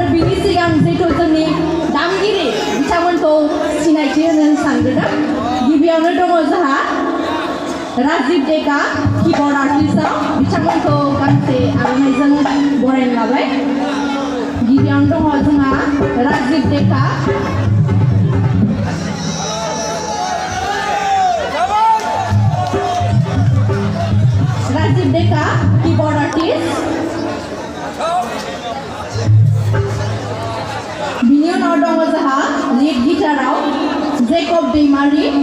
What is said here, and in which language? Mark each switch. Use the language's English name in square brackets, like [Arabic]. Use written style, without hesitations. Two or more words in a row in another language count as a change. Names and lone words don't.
[Bodo] बिनि सिगां जिहेतु जोंनि दामगिरि बिथांमोनखौ सिनायथि होनो सानग्रोदों गिबियावनो दङ जोंहा राजिब डेका [English] keyboard artist [Bodo] बिथांमोनखौ गांसे आर'नाइजों बरायनो लाबाय गिबियावनो दङ जोंहा राजिब डेका [English] Rajiv Deka, keyboard artist. [Bodo] Bini unaw dong jaha [English] lead guitar-aw [Bodo] Jacob Deimari.